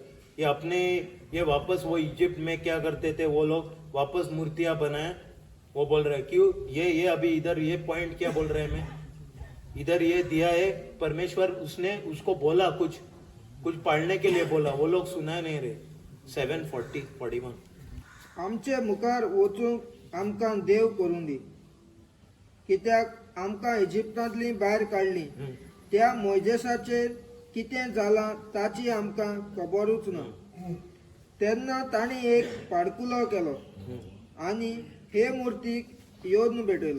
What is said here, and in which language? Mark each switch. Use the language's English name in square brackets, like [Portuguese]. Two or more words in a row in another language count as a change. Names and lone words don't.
[Hindi] ये वापस वो इजिप्ट में क्या करते थे वो लोग, वापस मूर्तियां बनाए. वो बोल रहे हैं क्यों ये अभी इधर ये पॉइंट क्या बोल रहे हैं. मैं इधर ये दिया है परमेश्वर, उसने उसको बोला कुछ पाळने के लिए बोला, वो लोग सुना नहीं रहे. 7:41 [Konkani] आमचे मुखार वचूंक आमकां देव करून दी, कित्याक आमकां इजिप्तांतली भायर काडली. त्या मोइजेसाचेर कितें जालां ताची आमकां खबरूच ना. तेन्ना तांणी एक पाडकुलो केलो आनी हे मुर्तीक योवन भेटयलो.